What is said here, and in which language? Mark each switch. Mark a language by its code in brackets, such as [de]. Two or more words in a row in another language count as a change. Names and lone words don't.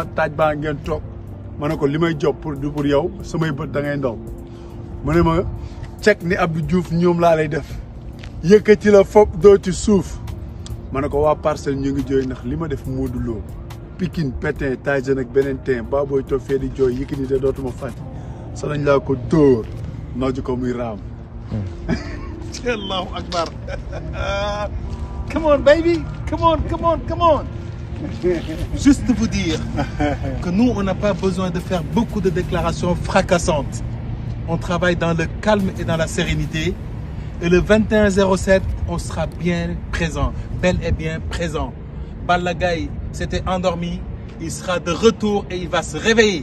[wo] taaj baa ngeen toog ma ne ko li may job pour du pour yow samay bët da ngay ndaw mu ne ma cek ni Abdou Diouf ñoom laa lay def yëkkati la fopp doo ci suuf ma ne ko waa Parcelles ñu ngi jooy ndax li ma def Modou Lo Pikine Pétin Tyson ak beneen teen ba booy toog fee di jooy Yékini de dootuma fàtte sa nañ laa ko dóor nooju ko muy raam [ar] الله أكبر [en] Come on, baby. Come on, come on, come on. [fr] Juste vous dire que nous, on n'a pas besoin de faire beaucoup de déclarations fracassantes. On travaille dans le calme et dans la sérénité. Et le 21-07, on sera bien présent, bel et bien présent. Balla Gaye s'était endormi, il sera de retour et il va se réveiller.